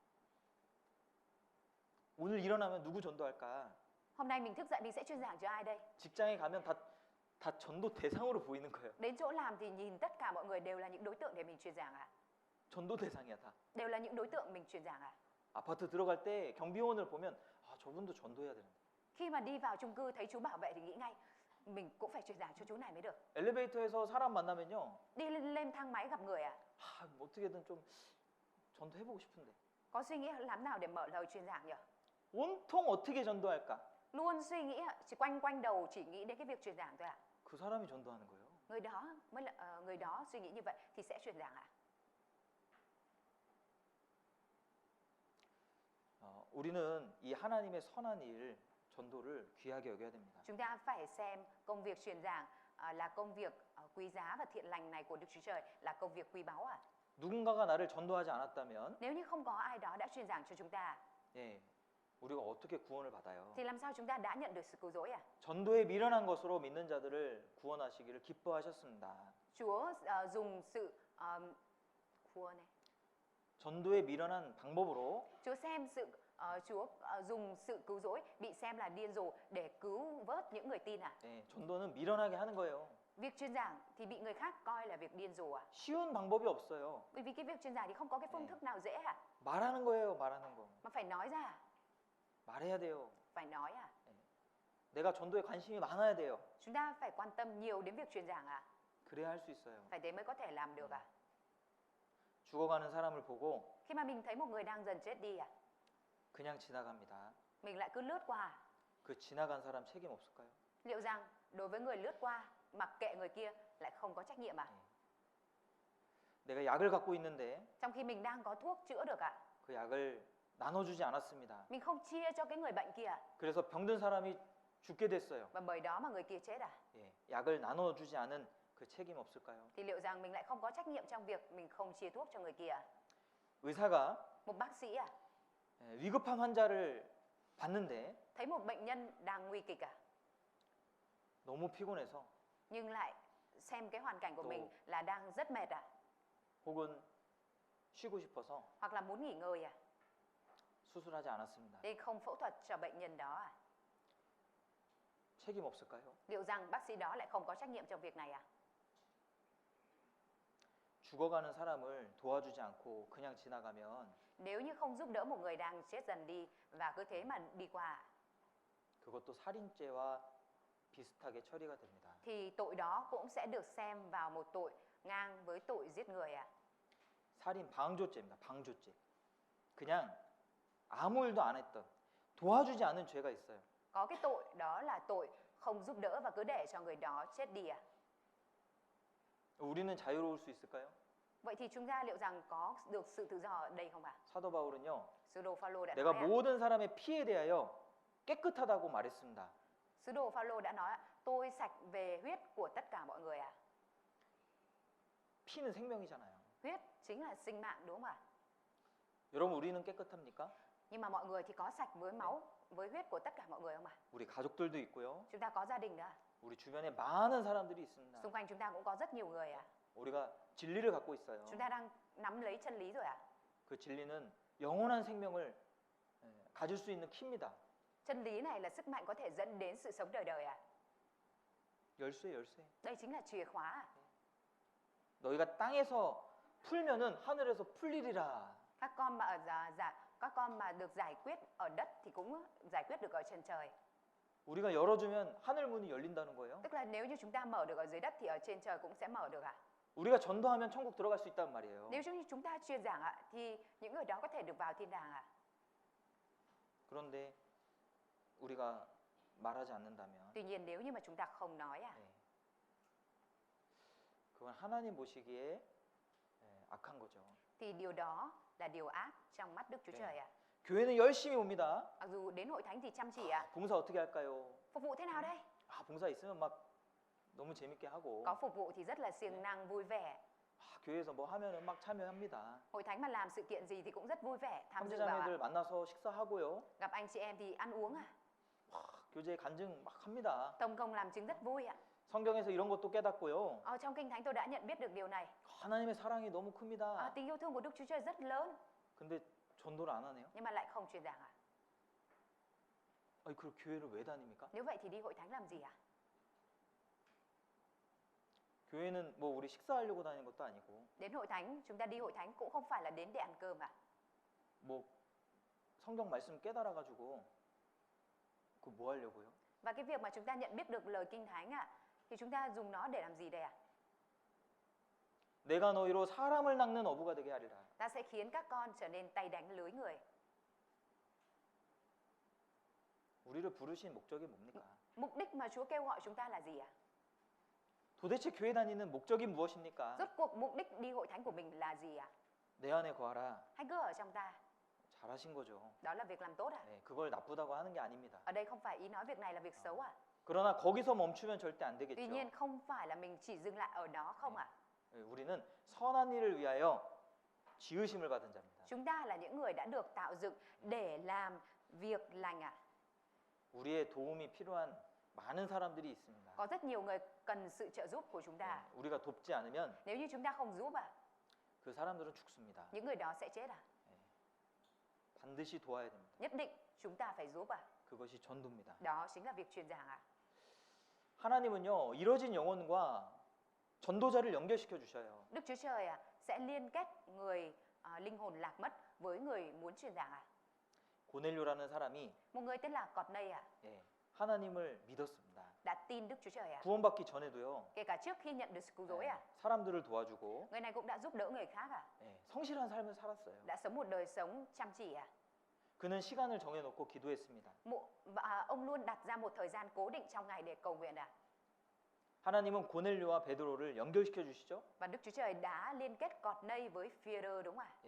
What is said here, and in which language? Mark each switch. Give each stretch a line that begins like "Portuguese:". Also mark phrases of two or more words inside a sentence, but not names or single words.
Korean: 오늘 일어나면 누구 전도할까?
Vietnamese: Hôm nay mình thức dậy mình sẽ truyền giảng cho ai đây?
Korean: 직장에 가면 다 전도 대상으로 보이는 거예요.
Vietnamese: Đến chỗ làm thì nhìn tất cả mọi người đều là những đối tượng để mình truyền giảng à?
Korean: 전도 대상이야 다.
Vietnamese: Đều là những đối tượng mình truyền giảng à?
Korean: 아파트 들어갈 때 경비원을 보면 아 저분도 전도해야 되는데.
Vietnamese: Khi mà đi vào chung cư thấy chú bảo vệ thì nghĩ ngay mình cũng phải truyền giảng cho chú này mới được.
Korean: 엘리베이터에서 사람 만나면요.
Vietnamese: Đi lên thang máy gặp người à?
Korean: 아 어떻게든 좀 전도해보고 싶은데.
Vietnamese: Có suy nghĩ làm nào để mở lời truyền giảng nhỉ?
Korean: 온통 어떻게 전도할까?
Vietnamese: Luôn suy nghĩ chỉ quanh đầu chỉ nghĩ đến cái việc truyền giảng thôi à?
Korean: 그 사람이 전도하는 거예요.
Vietnamese: Người đó mới là người đó suy nghĩ như vậy thì sẽ truyền giảng à?
Korean: 우리는 이 하나님의 선한 일, 전도를 귀하게 여겨야 됩니다.
Vietnamese: Chúng ta phải xem công việc truyền giảng là công việc quý giá và thiện lành này của Đức Chúa Trời là công việc quý báu à?
Korean: 누군가가 나를 전도하지 않았다면,
Vietnamese: Nếu như không có ai đó đã truyền giảng cho chúng ta
Korean: 예, 우리가 어떻게 구원을 받아요?
Vietnamese: thì làm sao chúng ta đã nhận được sự cứu rỗi à?
Korean: 전도에 미련한 것으로 믿는 자들을 구원하시기를 기뻐하셨습니다.
Vietnamese: Chúa dùng sự
Korean: 전도에 미련한 방법으로
Vietnamese: Chúa xem Chúa dùng sự cứu rỗi bị xem là điên rồ để cứu vớt những người tin à?
Korean: 예, 전도는 미련하게 하는 거예요.
Vietnamese: Việc truyền giảng thì bị người khác coi là việc điên rồ à?
Korean: 쉬운 방법이 없어요.
Vietnamese: Bởi vì cái việc truyền giảng thì không có cái phương thức nào dễ à?
Korean: 말하는 거예요, 말하는 거.
Vietnamese: Mà phải nói ra,
Korean: 말해야 돼요.
Vietnamese: phải nói à?
Korean: 내가 전도에 관심이 많아야 돼요.
Vietnamese: Chúng ta phải quan tâm nhiều đến việc truyền giảng à?
Korean: 그래야 할 수 있어요.
Vietnamese: Phải thế mới có thể làm được à?
Korean: 죽어가는 사람을 보고
Vietnamese: Khi mà mình thấy một người đang dần chết đi à?
Korean: 그냥 지나갑니다.
Vietnamese: Mình lại cứ lướt qua.
Korean: 그 지나간 사람 책임 없을까요?
Vietnamese: Liệu rằng đối với người lướt qua mặc kệ người kia lại không có trách nhiệm à?
Korean: 내가 약을 갖고 있는데
Vietnamese: Trong khi mình đang có thuốc chữa được à?
Korean: 그 약을 나눠주지 않았습니다.
Vietnamese: Mình không chia cho cái người bệnh kia
Korean: 그래서 병든 사람이 죽게 됐어요.
Vietnamese: và bởi đó mà người kia chết à?
Korean: 예, 약을 나눠주지 않은 그 책임 없을까요?
Vietnamese: Thì liệu rằng mình lại không có trách nhiệm trong việc mình không chia thuốc cho người kia à?
Korean: 의사가
Vietnamese: Một bác sĩ à?
Korean: 위급한 환자를 봤는데
Vietnamese: Thấy một bệnh nhân đang nguy kịch à?
Korean: 너무 피곤해서
Vietnamese: Nhưng lại xem cái hoàn cảnh của Ồ. mình là đang rất mệt à?
Korean: 혹은 쉬고 싶어서
Vietnamese: Hoặc là muốn nghỉ ngơi à?
Korean: 수술하지 않았습니다.
Vietnamese: Nên không phẫu thuật cho bệnh nhân đó à?
Korean: 책임 없을까요?
Vietnamese: Liệu rằng bác sĩ đó lại không có trách nhiệm trong việc này à?
Korean: 죽어가는 사람을 도와주지 않고 그냥 지나가면
Vietnamese: Nếu như không giúp đỡ một người đang chết dần đi và cứ thế mà đi qua à?
Korean: 그것도 살인죄와 비슷하게 처리가 됩니다.
Vietnamese: Thì tội đó cũng sẽ được xem vào một tội ngang với tội giết người à?
Korean: 살인 방조죄입니다. 방조죄. 그냥 아무 일도 안 했던 도와주지 않은 죄가 있어요.
Vietnamese: Có cái tội đó là tội không giúp đỡ và cứ để cho người đó chết đi à?
Korean: 우리는 자유로울 수 있을까요?
Vietnamese: Vậy thì chúng ta liệu rằng có được sự tự do ở đây không ạ?
Korean: 사도 바울은요.
Vietnamese: Sứ đồ Phaolô đã
Korean: 내가
Vietnamese: nói
Korean: 모든 사람의 피에 대하여 깨끗하다고 말했습니다.
Vietnamese: Sứ đồ Phaolô đã nói tôi sạch về huyết của tất cả mọi người à?
Korean: 피는 생명이잖아요.
Vietnamese: Huyết chính là sinh mạng đúng không ạ?
Korean: 여러분 우리는 깨끗합니까?
Vietnamese: Nhưng mà mọi người thì có sạch với máu, với huyết của tất cả mọi người không ạ?
Korean: 우리 가족들도 있고요.
Vietnamese: Chúng ta có gia đình nữa.
Korean: 우리 주변에 많은 사람들이 있습니다.
Vietnamese: Xung quanh chúng ta cũng có rất nhiều người ạ.
Korean: 우리가 진리를 갖고 있어요.
Vietnamese: Chúng ta đang nắm lấy chân lý rồi ạ.
Korean: 그 진리는 영원한 생명을 가질 수 있는 키입니다.
Vietnamese: Chân lý này là sức mạnh có thể dẫn đến sự sống đời đời ạ.
Korean: 열쇠, 열쇠.
Vietnamese: Đây chính là chìa khóa ạ.
Korean: 너희가 땅에서 풀면은 하늘에서 풀리리라.
Vietnamese: Các con mà được giải quyết ở đất thì cũng giải quyết được ở trên trời.
Korean: 우리가 열어주면 하늘 문이 열린다는 거예요.
Vietnamese: Tức là nếu như chúng ta mở được ở dưới đất thì ở trên trời cũng sẽ mở được ạ.
Korean: 우리가 전도하면 천국 들어갈 수 있단 말이에요.
Vietnamese: Nếu như chúng ta truyền giảng ạ thì những người đó có thể được vào thiên đàng ạ.
Korean: 그런데 우리가 말하지 않는다면
Vietnamese: Tuy nhiên nếu như mà chúng ta không nói ạ,
Korean: 그건 하나님 보시기에 악한 거죠.
Vietnamese: thì điều đó là điều ác trong mắt Đức Chúa
Korean: 네.
Vietnamese: Trời ạ.
Korean: 교회는 열심히 옵니다.
Vietnamese: Mặc dù đến hội thánh thì chăm chỉ ạ.
Korean: 봉사 어떻게 할까요?
Vietnamese: Phục vụ thế nào đây?
Korean: 봉사 있으면 막 너무 재밌게 하고
Vietnamese: Có phục vụ thì rất là siêng năng vui vẻ.
Korean: 교회에서 뭐 하면은 막 참여합니다.
Vietnamese: Hội thánh mà làm sự kiện gì thì cũng rất vui vẻ tham dự vào
Korean: 형제자매들
Vietnamese: ạ.
Korean: 만나서 식사하고요.
Vietnamese: Gặp anh chị em thì ăn uống ạ.
Korean: 교제 간증 막 합니다.
Vietnamese: Tông công làm chứng rất vui ạ.
Korean: 성경에서 이런 것도 깨닫고요.
Vietnamese: Ở trong kinh thánh tôi đã nhận biết được điều này.
Korean: 하나님의 사랑이 너무 큽니다.
Vietnamese: Tình yêu thương của Đức Chúa Trời rất lớn
Korean: 근데 전도를 안 하네요.
Vietnamese: nhưng mà lại không truyền giảng ạ.
Korean: 아니 그럼 교회를 왜 다닙니까?
Vietnamese: Nếu vậy thì đi hội thánh làm gì ạ?
Korean: 교회는 뭐 우리 식사하려고 다니는 것도 아니고
Vietnamese: Đến hội thánh, chúng ta đi hội thánh cũng không phải là đến để ăn cơm ạ.
Korean: 뭐 성경 말씀 깨달아 가지고 그 뭐 하려고요?
Vietnamese: Và cái việc mà chúng ta nhận biết được lời kinh thánh ạ, thì chúng ta dùng nó để làm gì đây ạ?
Korean: 내가 너희로 사람을 낚는 어부가 되게 하리라.
Vietnamese: Ta sẽ khiến các con trở nên tay đánh lưới người.
Korean: 우리를 부르신 목적이 뭡니까?
Vietnamese: Mục đích mà Chúa kêu gọi chúng ta là gì ạ?
Korean: 도대체 교회 다니는 목적이 무엇입니까?
Vietnamese: Rốt cuộc mục đích đi hội thánh của mình là gì ạ?
Korean: 내 안에 거하라.
Vietnamese: Hãy cứ ở trong ta.
Korean: 잘하신 거죠.
Vietnamese: Đó là việc làm tốt ạ.
Korean: 네, 그걸 나쁘다고 하는 게 아닙니다.
Vietnamese: Ở đây không phải ý nói việc này là việc xấu ạ.
Korean: 그러나 거기서 멈추면 절대 안 되겠죠.
Vietnamese: Tuy nhiên không phải là mình chỉ dừng lại ở đó không ạ.
Korean: 우리는 선한 일을 위하여 지으심을 받은 자입니다.
Vietnamese: Chúng ta là những người đã được tạo dựng để làm việc lành ạ.
Korean: 우리의 도움이 필요한 많은 사람들이 있습니다.
Vietnamese: Có rất nhiều người cần sự trợ giúp của chúng ta.
Korean: 우리가 돕지 않으면
Vietnamese: Nếu như chúng ta không giúp ạ,
Korean: 그 사람들은 죽습니다.
Vietnamese: những người đó sẽ chết ạ.
Korean: 반드시 도와야 됩니다.
Vietnamese: Nhất định chúng ta phải giúp ạ.
Korean: 그것이 전도입니다.
Vietnamese: Đó chính là việc truyền giảng ạ.
Korean: 하나님은요, 이뤄진 영혼과 전도자를 연결시켜 주셔요.
Vietnamese: Đức Chúa Trời sẽ liên kết người linh hồn lạc mất với người muốn truyền giảng ạ.
Korean: 고넬료라는 사람이
Vietnamese: Một người tên là Cọt-nây ạ,
Korean: 하나님을 믿었습니다.
Vietnamese: đã tin Đức Chúa Trời ạ.
Korean: 구원받기 전에도요,
Vietnamese: Kể cả trước khi nhận được sự cứu rỗi ạ,
Korean: 사람들을 도와주고
Vietnamese: người này cũng đã giúp đỡ người khác ạ.
Korean: 성실한 삶을 살았어요.
Vietnamese: Đã sống một đời sống chăm chỉ ạ.
Korean: 그는 시간을 정해놓고 기도했습니다.
Vietnamese: Và ông luôn đặt ra một thời gian cố định trong ngày để cầu nguyện ạ.
Korean: 하나님은 고넬료와 베드로를 연결시켜 주시죠.
Vietnamese: Và Đức Chúa Trời đã liên kết Cọt-nây với Phi-e-rơ đúng không ạ?